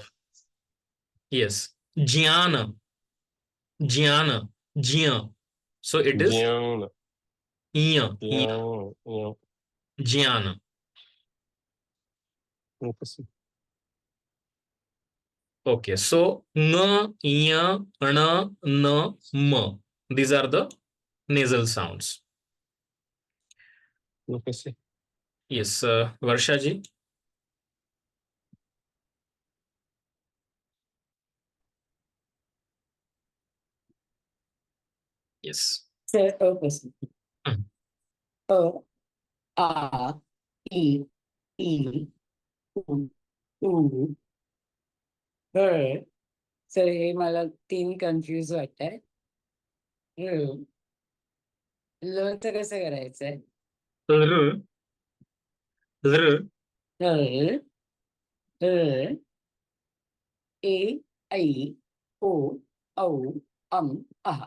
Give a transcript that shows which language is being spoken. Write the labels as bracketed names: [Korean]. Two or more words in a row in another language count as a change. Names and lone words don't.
[English] Yes. Jnana, jnana, jya. So it is Jnana. year, year. Jnana. Yeah. Jnana. Okay. Okay, so ng, [Sanskrit] ya, na, na, ma. [English] These are the nasal sounds. Okay. Yes, Varsha ji. Yes. Sir, opposite. Hmm. O, A, E, E, U, U, R. [Marathi] सर हे मला तीन कन्फ्यूज वाटतंय. ल च कसं करायचंय? [English] R, R. [Marathi] ल ल ए ऐ ओ औ आह.